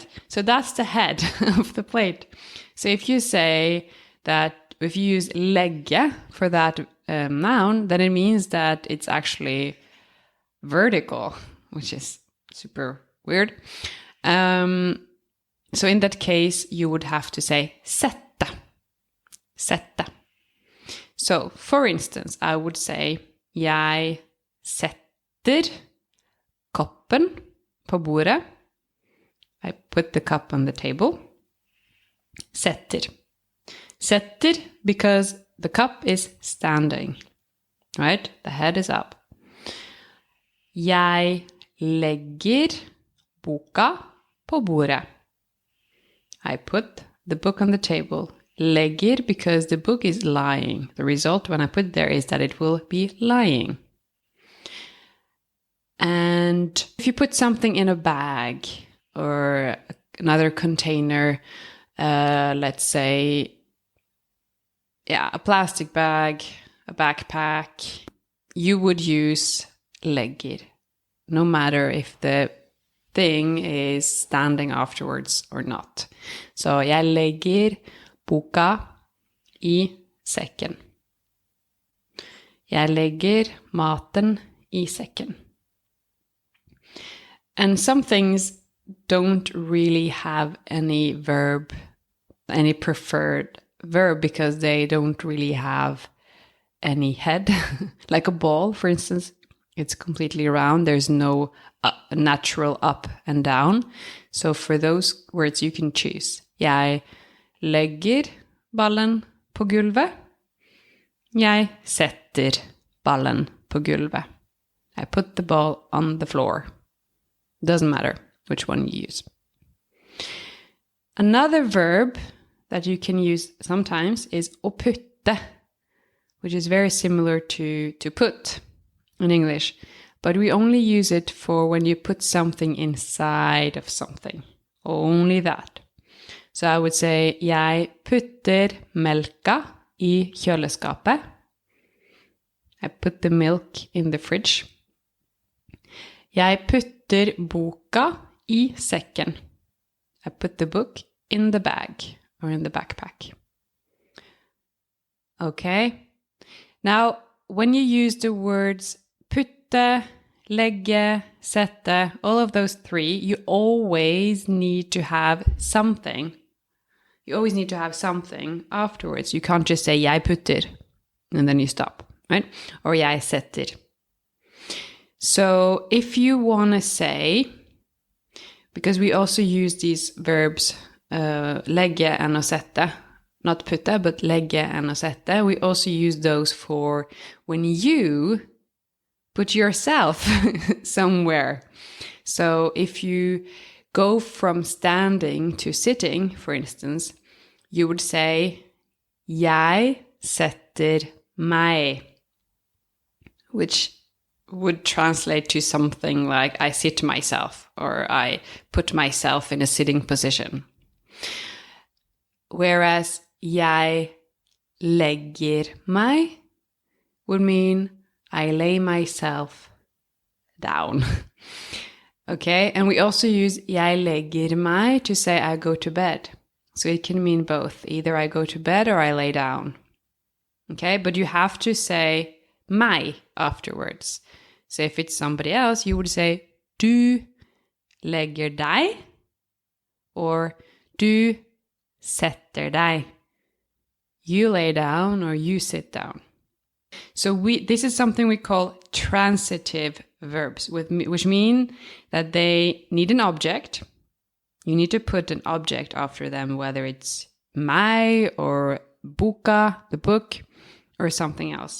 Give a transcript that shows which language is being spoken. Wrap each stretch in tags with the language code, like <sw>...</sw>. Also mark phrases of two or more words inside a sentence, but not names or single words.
<en>So that's the head of the plate. So if you say that, if you use legge for that noun, then it means that it's actually vertical, which is super weird. So in that case, you would have to say sette. Sette. So, for instance, I would say</en> <no>jeg setter koppen på bordet.</no> <en>I put the cup on the table. Setter. Setter because the cup is standing, right? The head is up.</en> <no>Jeg legger boka på bordet.</no> <en>I put the book on the table. Legger because the book is lying. The result when I put there is that it will be lying. And if you put something in a bag or another container, let's say, a plastic bag, a backpack, you would use legger, no matter if the thing is standing afterwards or not.</en> <no>Så jeg legger boka i sekken. Jeg legger maten i sekken.</no> <en>And some things don't really have any preferred verb because they don't really have any head. Like a ball, for instance, it's completely round. There's no natural up and down. So for those words you can choose.</en> <no>Jeg legger ballen på gulvet. Jeg setter ballen på gulvet.</no> <en>I put the ball on the floor. Doesn't matter which one you use. Another verb that you can use sometimes is</en> <no>å putte,</no> <en>which is very similar to put in English. but we only use it for when you put something inside of something. Only that. So I would say,</en> <no>jeg putter melka I kjøleskapet.</no> <en>I put the milk in the fridge.</en> <no>Jeg putter boka I sekken.</no> <en>I put the book in the bag or in the backpack. Okay. Now, when you use the words</en> <no>putte, legge, sette,</no> <en>all of those three, you always need to have something. You always need to have something afterwards. You can't just say,</en> <no>jeg putter,</no> <en>and then you stop, right? Or</en> <no>jeg setter.</no> <en>So if you want to say, because we also use these verbs, legge and</en> <no>å sette,</no> <en>not putte, but legge and</en> <no>å sette,</no> <en>we also use those for when you put yourself somewhere. So if you go from standing to sitting, for instance, you would say,</en> <no>jeg setter meg,</no> <en>which would translate to something like, I sit myself, or I put myself in a sitting position. Whereas,</en> <no>jeg legger meg</no> <en>would mean, I lay myself down. Okay, and we also use</en> <no>jeg legger meg</no> <en>to say I go to bed. So it can mean both. Either I go to bed or I lay down. Okay, but you have to say meg afterwards. So if it's somebody else, you would say</en> <no>du legger deg</no> <en>or</en> <no>du setter deg.</no> <en>You lay down or you sit down. So this is something we call transitive verbs, which mean that they need an object. You need to put an object after them, whether it's meg or boka, the book, or something else.</en>